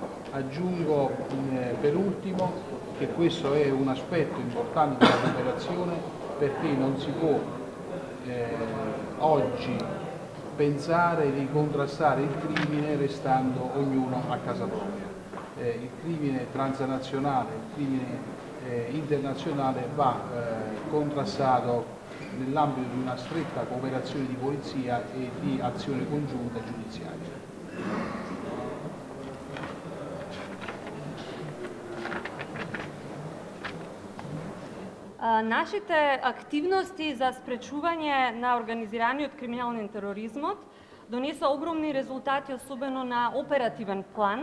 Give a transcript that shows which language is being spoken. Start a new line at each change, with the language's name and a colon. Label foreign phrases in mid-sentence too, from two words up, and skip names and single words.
Italian: Aggiungo per ultimo che questo è un aspetto importante della cooperazione perché non si può oggi pensare di contrastare il crimine restando ognuno a casa propria. Il crimine transnazionale, il crimine internazionale va contrastato nell'ambito di una stretta cooperazione di polizia e di azione congiunta giudiziaria.
Macedonian: Нашите активности за спречување на организираниот криминален тероризмот донеса огромни резултати, особено на оперативен план.